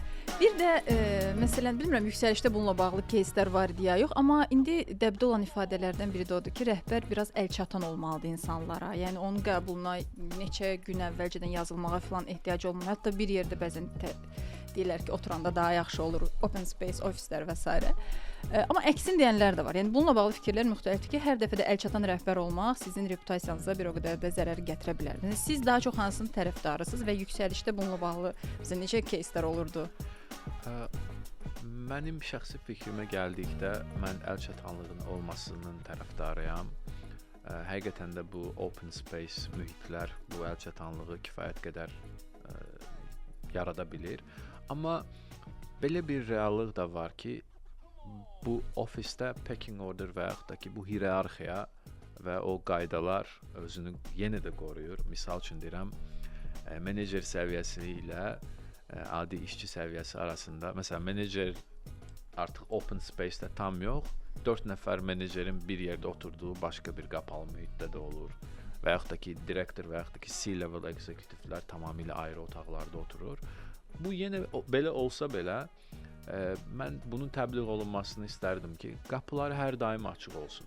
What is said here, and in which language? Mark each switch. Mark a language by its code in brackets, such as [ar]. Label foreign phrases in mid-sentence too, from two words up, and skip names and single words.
[az] Bir də məsələn, bilmirəm yüksəlişdə bununla bağlı кейslər var idi ya yox, amma indi dəbdə olan ifadələrdən biri də odur ki, rəhbər biraz əlçatan olmalıdır insanlara. Yəni onun qəbuluna neçə gün əvvəlcədən yazılmağa falan ehtiyac olmur. Hətta bir yerdə bəzən deyirlər ki, oturanda daha yaxşı olur, [en] open space [az] ofislər və s. Amma əksin deyənlər də var. Yəni bununla bağlı fikirlər müxtəlifdir ki, hər dəfə də əlçatan rəhbər olmaq sizin reputasiyanıza bir o qədər də zərər gətirə bilər. Yəni siz daha çox hansının tərəfdarısınız və yüksəlişdə bununla bağlı bizə necə кейslər olurdu? Mənim şəxsi fikrimə gəldikdə mən əlçatanlığın olmasının tərəfdarıyam. Həqiqətən də bu [en] open space [az] mühitlər bu əlçatanlığı kifayət qədər yarada bilir. Amma belə bir reallıq da var ki, bu ofisdə [en] pecking order [az] və yaxud da ki, bu hierarxiya və o qaydalar özünü yenə də qoruyur. Misal üçün deyirəm, menecer səviyyəsi ilə adi işçi səviyyəsi arasında, məsələn, menecer artıq [en] open space-də [az] tam yox, 4 nəfər menecerin bir yerdə oturduğu başqa bir qapalı mühitdə də olur. Və yaxud da ki, direktor və yaxud da ki, [en] C-level executive-lər [az] tamamilə ayrı otaqlarda oturur. Bu yenə belə olsa belə, mən bunun təbliğ olunmasını istərdim ki, qapıları hər daim açıq olsun.